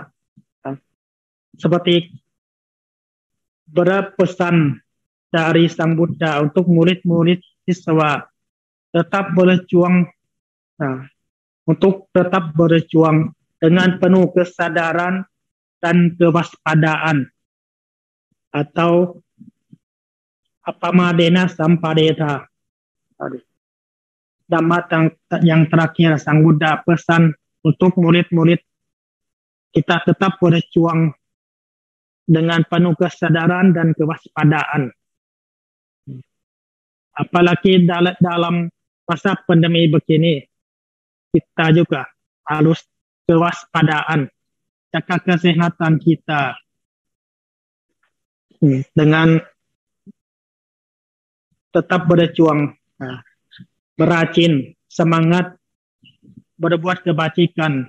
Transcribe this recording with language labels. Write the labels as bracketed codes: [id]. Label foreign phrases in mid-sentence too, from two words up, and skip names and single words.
[id] Seperti berpesan dari Sang Buddha untuk murid-murid siswa. Tetap berjuang. Untuk tetap berjuang dengan penuh kesadaran dan kewaspadaan. [pi] Atau apamadena sampadeta. [id] Dhamma yang terakhir Sang Buddha pesan untuk murid-murid kita tetap berjuang dengan penuh kesadaran dan kewaspadaan. Apalagi dalam masa pandemi begini, kita juga harus kewaspadaan, jaga kesehatan kita dengan tetap berjuang, berajin, semangat, berbuat kebajikan.